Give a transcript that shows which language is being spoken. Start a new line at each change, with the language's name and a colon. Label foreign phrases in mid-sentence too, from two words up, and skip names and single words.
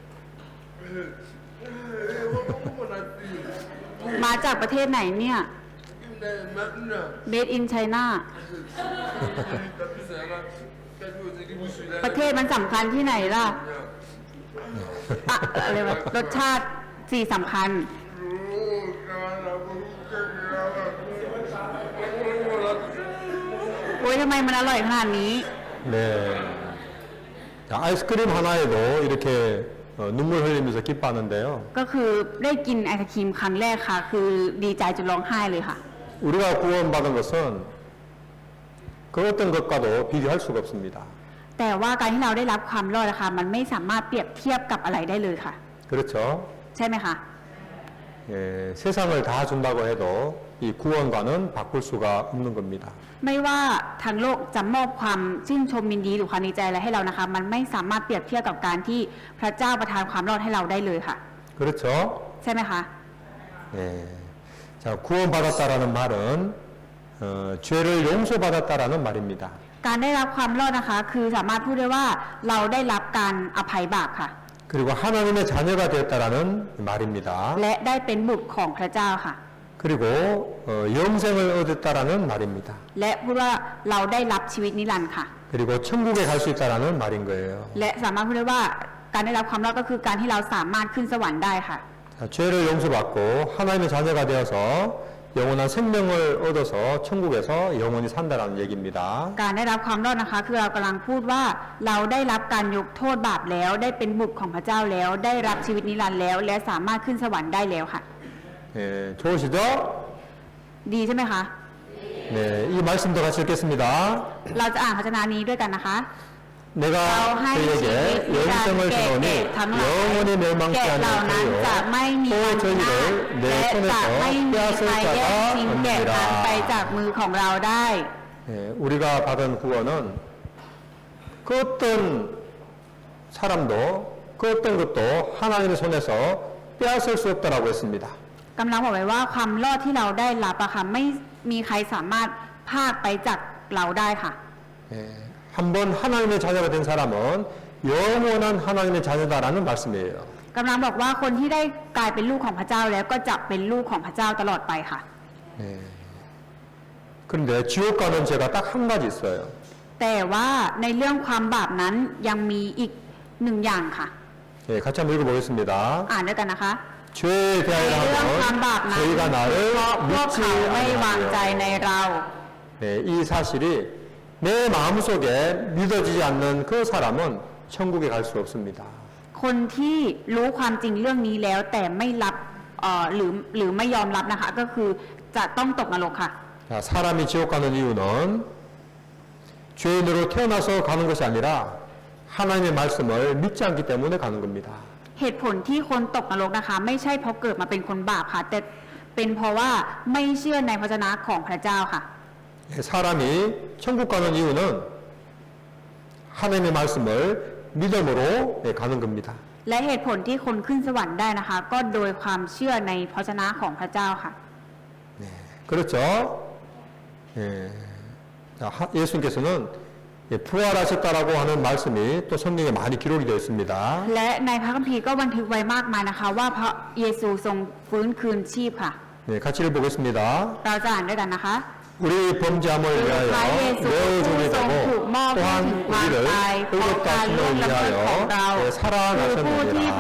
Thai: มาจากประเทศไหนเนี่ย
English: Made in China
Thai: ประเทศมันสำคัญที่ไหนล่ะอะอะไรวะรสชาติสี่สำคัญ โอ้ยทำไมมันอร่อยขนาดนี้
Korean: 네. 자, 아이스크림 하나에도 이렇게 눈물 흘리면서 기뻐하는데요.
Thai: ก็คือได้กินไอศครีมครั้งแรกค่ะ คือดีใจจนร้องไห้เลยค่ะ
Korean: 우리가 구원받은 것은 그 어떤 것과도 비교할 수가 없습니다.
Thai: แต่ว่าการที่เราได้รับความรอดนะคะมันไม่สามารถเปรียบเทียบกับอะไรได้เลยค่ะ
Korean: 그렇죠?
Thai: ใช่ไหมคะ
Korean: 예, 세상을 다 준다고 해도 이 구원과는 바꿀 수가 없는 겁니다.
Thai: ไม่ว่าทางโลกจะมอบความชื่นชมยินดีหรือความดีใจอะไรให้เรานะคะ มันไม่สามารถเปรียบเทียบกับการที่พระเจ้าประทานความรอดให้เราได้เลยค่ะ
Korean: 그렇죠?
Thai: ใช่ไหมคะ
Korean: 예. 자, 구원받았다라는 말은 죄를 용서받았다라는 말입니다.
Thai: การได้รับความรอดนะคะ คือสามารถพูดได้ว่าเราได้รับการอภัยบาปค่ะ
Korean: 그리고 하나님의 자녀가 되었다라는 말입니다.
Thai: และได้เป็นบุตรของพระเจ้าค่ะ
Korean: 그리고 영생을 얻었다라는 말입니다.
Thai: และพูดว่าเราได้รับชีวิตนิรันดร์ค่ะ
Korean: 그리고 천국에 갈 수 있다라는 말인 거예요.
Thai: และสามารถพูดได้ว่าการได้รับความรอดก็คือการที่เราสามารถขึ้นสวรรค์ได้ค่ะ
Korean: 자, 죄를 용서받고 하나님의 자녀가 되어서 영원한 생명을 얻어서 천국에서 영원히 산다라는 얘기입니다.
Thai: การได้รับความรอดนะคะ คือเรากำลังพูดว่าเราได้รับการยกโทษบาปแล้ว ได้เป็นบุตรของพระเจ้าแล้ว ได้รับชีวิตนิรันดร์แล้ว และสามารถขึ้นสวรรค์ได้แล้วค่ะ
Korean: 예, 좋으시죠?
Thai: ดีใช่ไหมคะ
Korean: 네, 이 말씀도 같이 읽겠습니다.
Thai: เราจะอ่านพระชนะนี้ด้วยกันนะคะ
Korean: 내가 그에게 영생을 주노니 영원히 멸망치
Thai: แกะ
Korean: 않을
Thai: เหล่านั้นจะไม่
Korean: 터이요
Thai: มี
Korean: 또
Thai: วันพินาศ
Korean: 저희를 내
Thai: และจะ
Korean: 손에서
Thai: ไม่มี
Korean: 빼앗을
Thai: ใครแย่ง
Korean: 자가
Thai: ชิงแกะนั้นไป
Korean: 없느니라.
Thai: จากมือของเราได้
Korean: 예, 우리가 받은 구원은 그 어떤 사람도 그 어떤 것도 하나님의 손에서 빼앗을 수 없다라고 했습니다.
Thai: กำลังบอกไว้ว่าความรอดที่เราได้รับอะค่ะไม่มีใครสามารถพากไปจากเราได้ค่ะ
Korean: 예, 한번 하나님의 자녀가 된 사람은 영원한 하나님의 자녀다라는 말씀이에요.
Thai: กำลังบอกว่าคนที่ได้กลายเป็นลูกของพระเจ้าแล้วก็จะเป็นลูกของพระเจ้าตลอดไปค่ะ
Korean: 예. 그런데 지옥 가는 죄가 딱 한 가지 있어요.
Thai: แต่ว่าในเรื่องความบาปนั้นยังมีอีกหนึ่งอย่างค่ะ
Korean: 예, 같이 한번 읽어보겠습니다.
Thai: อ่านด้วยกันนะคะ
Korean: 죄에
Thai: ใน
Korean: 대하여
Thai: เรื่องความบาป
Korean: 하면
Thai: นั้น
Korean: 저희가
Thai: เพ
Korean: 나를
Thai: ราะพวก
Korean: 믿지
Thai: เขาไม่วางใจใน
Korean: 않으며
Thai: เรา
Korean: 네, 이 사실이 내 마음속에 믿어지지 않는 그 사람은 천국에 갈 수 없습니다.
Thai: คนที่รู้ความจริงเรื่องนี้แล้วแต่ไม่รับหรือไม่ยอมรับนะคะ ก็คือจะต้องตกนรกค่ะ
Korean: 자, 사람이 지옥 가는 이유는 죄인으로 태어나서 가는 것이 아니라 하나님의 말씀을 믿지 않기 때문에 가는 겁니다.
Thai: เหตุผลที่คนตกนรกนะคะ ไม่ใช่เพราะเกิดมาเป็นคนบาปค่ะ แต่เป็นเพราะว่าไม่เชื่อในพระชนะของพระเจ้าค่ะ
Korean: 예, 사람이 천국 가는 이유는 하나님의 말씀을 믿음으로 예, 가는 겁니다.
Thai: และเหตุผลที่คนขึ้นสวรรค์ได้นะคะ ก็โดยความเชื่อในพระชนะของพระเจ้าค่ะ
Korean: 네, 그렇죠? 예, 자, 예수님께서는 예, 부활하셨다라고 하는 말씀이 또 성경에 많이 기록이 되어 있습니다.
Thai: และในพระคัมภีร์ก็บันทึกไว้มากมายนะคะ ว่าพระเยซูทรงฟื้นคืนชีพค่ะ
Korean: 네, 같이 읽어보겠습니다.
Thai: เราจะอ่านด้วยกันนะคะ
Korean: 우리 범죄함을
Thai: พระ
Korean: 위하여
Thai: เยซู
Korean: 내어
Thai: ผู้ทรงถูก
Korean: 죽이고
Thai: มอบให้
Korean: 또한
Thai: ถึงความ
Korean: 우리를
Thai: ตายเพราะการล่วงละเมิดของเรา
Korean: 의롭다
Thai: คือผู้ที่พระ